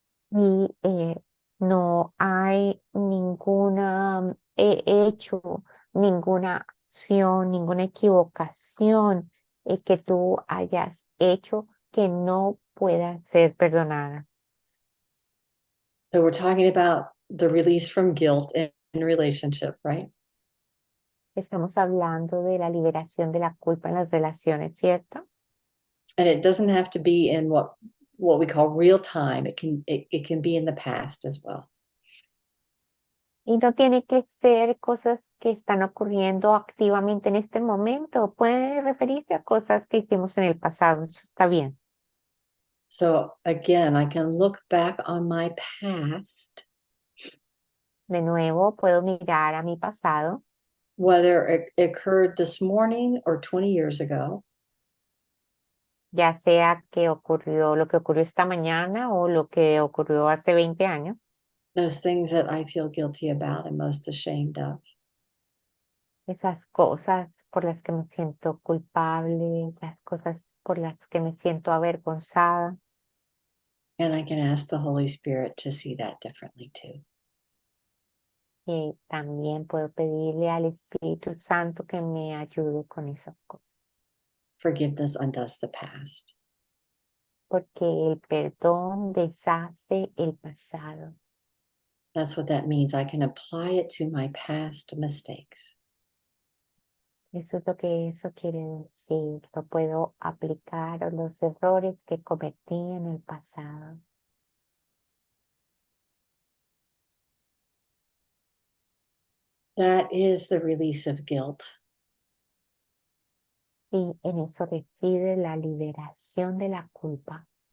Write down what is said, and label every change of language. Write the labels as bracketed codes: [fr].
[es] Y no hay ninguna hecho, ninguna acción, ninguna equivocación que tú hayas hecho que no pueda ser perdonada. [en] So we're talking about the release from guilt in relationship, right? [es] Estamos hablando de la liberación de la culpa en las relaciones, ¿cierto? [en] And it doesn't have to be in what we call real time. It can be in the past as well. [es] Y no tiene que ser cosas que están ocurriendo activamente en este momento. Puede referirse a cosas que hicimos en el pasado. Eso está bien. [en] So again, I can look back on my past, [es] De nuevo, puedo mirar a mi pasado, [en] whether it occurred this morning or 20 years ago, [es] ya sea que ocurrió lo que ocurrió esta mañana o lo que ocurrió hace 20 años. [en] those things that I feel guilty about and most ashamed of. [es] Esas cosas por las que me siento culpable, las cosas por las que me siento avergonzada. [en] And I can ask the Holy Spirit to see that differently too. [es] Y también puedo pedirle al Espíritu Santo que me ayude con esas cosas. [en] Forgiveness undoes the past. [es] Porque el perdón deshace el pasado. [en] That's what that means. I can apply it to my past mistakes. [es] Eso es lo que eso quiere decir. Lo puedo aplicar a los errores que cometí en el pasado. [en] That is the release of guilt. [es] Y en eso reside la liberación de la culpa.